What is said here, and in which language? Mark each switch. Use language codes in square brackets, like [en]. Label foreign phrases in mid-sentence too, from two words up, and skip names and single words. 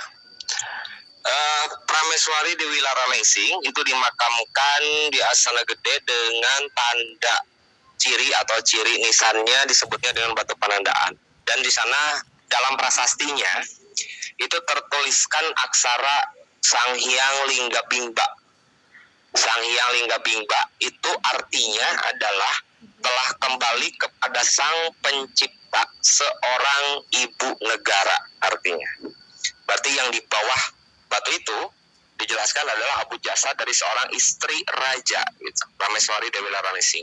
[id] Prameswari Dewi Laralingsing itu dimakamkan di Astana Gede dengan tanda ciri atau ciri nisannya disebutnya dengan Batu Panyandaan. Dan di sana dalam prasastinya itu tertuliskan aksara Sang Hyang Lingga Bingba. Sang Hyang Lingga Bingba itu artinya adalah telah kembali kepada Sang Pencipta, seorang ibu negara artinya. Berarti yang di bawah batu itu dijelaskan adalah abu jasad dari seorang istri raja gitu, Prameswari Dewi Laralingsing.